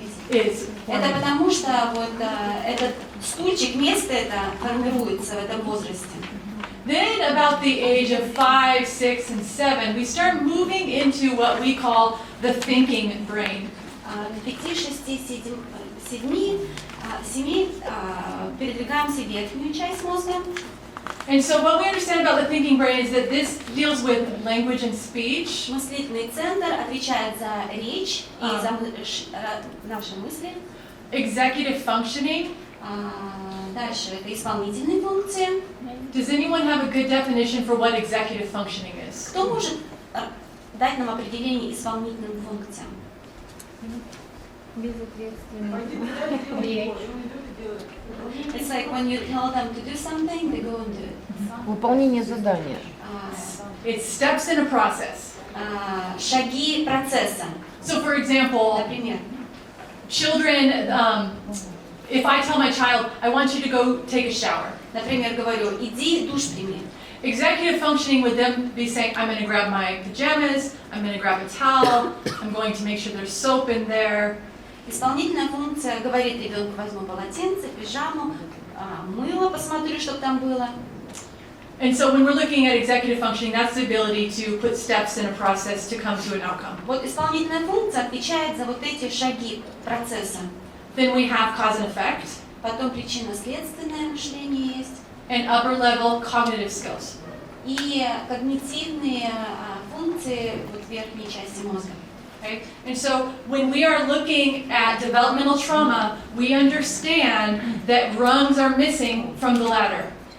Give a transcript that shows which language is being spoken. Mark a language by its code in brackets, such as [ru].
[ru] Это потому что вот этот стульчик, место это формируется в этом возрасте. [en] Then about the age of 5, 6, and 7, we start moving into what we call the thinking brain. [ru] 5, 6, 7 передвигаемся в верхнюю часть мозга. [en] And so what we understand about the thinking brain is that this deals with language and speech. [ru] Мыслительный центр отвечает за речь и за наши мысли. [en] Executive functioning. [ru] Дальше это исполнительные функции. [en] Does anyone have a good definition for what executive functioning is? [ru] Кто может дать нам определение исполнительным функциям? [en] It's like when you tell them to do something, they go and do it. [ru] Выполнение задания. [en] It's steps in a process. [ru] Шаги процесса. [en] So, for example, [ru] Например, [en] children, if I tell my child, I want you to go take a shower. [ru] например, говорю, иди душ прими. [en] Executive functioning would then be saying, I'm going to grab my pajamas, I'm going to grab a towel, I'm going to make sure there's soap in there. [ru] Исполнительная функция говорит ребенку, возьму полотенце, пижаму, мыло, посмотрю, что там было. [en] And so when we're looking at executive functioning, that's the ability to put steps in a process to come to an outcome. [ru] Вот исполнительная функция отвечает за вот эти шаги процесса. [en] Then we have cause and effect. [ru] Потом причинно-следственное мышление есть. [en] And upper level cognitive skills. [ru] И когнитивные функции вот верхней части мозга. [en] Okay? And so when we are looking at developmental trauma, we understand that rungs are missing from the ladder.